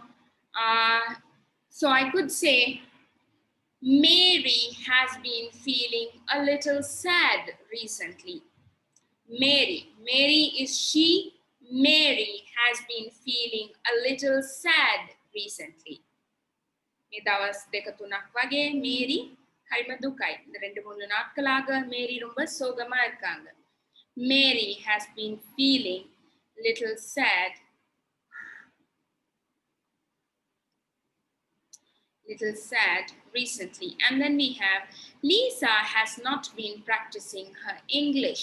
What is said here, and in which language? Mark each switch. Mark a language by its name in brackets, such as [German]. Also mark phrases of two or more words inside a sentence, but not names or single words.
[English] So I could say, Mary has been feeling a little sad recently. Mary is she. Mary has been feeling a little sad recently. [Sinhala] මේ දවස් දෙක තුනක් වගේ මේரி හරිම දුකයි. [Tamil] இந்த 2-3 நாட்களாக மேரி ரொம்ப சோகமா இருக்காங்க. [English] Mary has been feeling little sad. Little sad recently. And then we have Lisa has not been practicing her English.